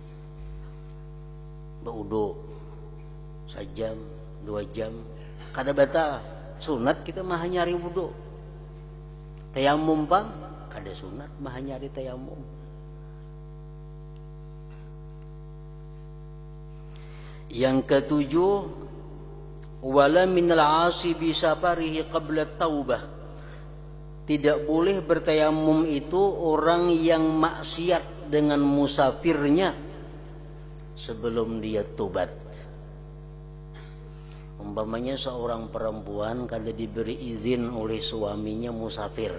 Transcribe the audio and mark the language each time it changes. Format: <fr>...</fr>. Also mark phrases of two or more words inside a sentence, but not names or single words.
<bjn>Berwudu sejam 2 jam kada batal, sunat kita maha nyari wudu. Tayamum pang kada sunat maha nyari tayamum.</bjn> <id>Yang ketujuh,</id> <ar>ولا من العاصي بسفره قبل توبة.</ar> <id>Tidak boleh bertayamum itu orang yang maksiat dengan musafirnya sebelum dia tobat. Umpamanya seorang perempuan kada diberi izin oleh suaminya musafir.</id>